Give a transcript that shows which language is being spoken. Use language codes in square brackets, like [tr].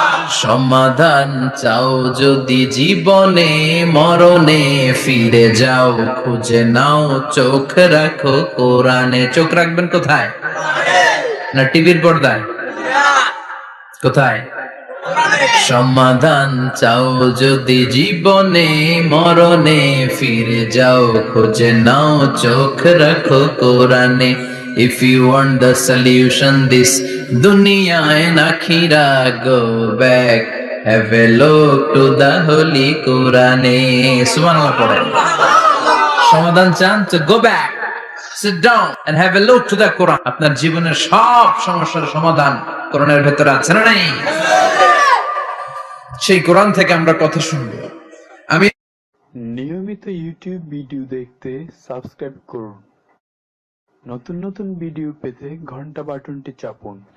[bn] সমাধান চাও যদি জীবনে, মরণে ফিরে যাও, খুঁজে নাও, চোখ রাখো কোরআনে। চোখ রাখবেন কোথায়? না টিভির পর্দায়? কোথায়? সমাধান চাও যদি জীবনে, মরণে ফিরে যাও, খুঁজে নাও, চোখ রাখো কোরআনে। [en] If you want the solution this dunya and akhira, go back, have a look to the holy Quran. [bn] Subhanallah পড়েন। সমাধান চান তো [en] go back, sit down and have a look to the Quran. [bn] আপনার জীবনের সব সমস্যার সমাধান কোরআনের ভেতরে আছে না নাই? সেই কোরআন থেকে আমরা কথা শুনবো। আমি নিয়মিত ইউটিউব ভিডিও দেখতে সাবস্ক্রাইব করুন। নতুন নতুন ভিডিও পেতে ঘন্টা বাটনটি চাপুন।